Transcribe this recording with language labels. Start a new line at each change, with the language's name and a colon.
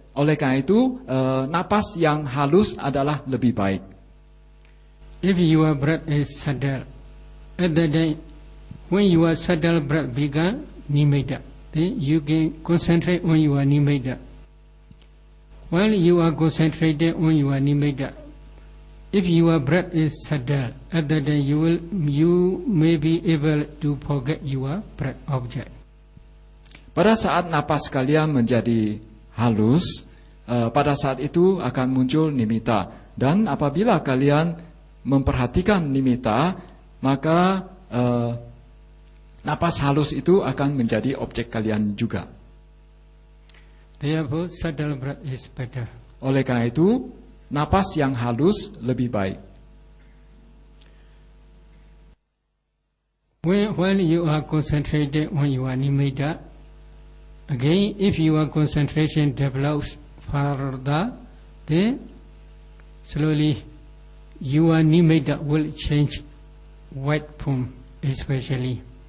Indonesian: Oleh karena itu, napas yang halus adalah lebih baik.
English: If your breath is subtle, at that time, when your subtle breath began nimitta, then you can concentrate on your nimitta. While you are concentrated on your nimitta, if your breath is subtle, at that time you may be able to forget your breath object.
Indonesian: Pada saat napas kalian menjadi halus, pada saat itu akan muncul nimitta. Dan apabila kalian memperhatikan nimitta, maka napas halus itu akan menjadi objek kalian juga.
English: Therefore, subtle breath is better.
Indonesian: Oleh karena itu, napas yang halus lebih baik.
English: When you are concentrated on your nimitta, again, if your concentration develops further, then slowly your nimitta will change white form, especially.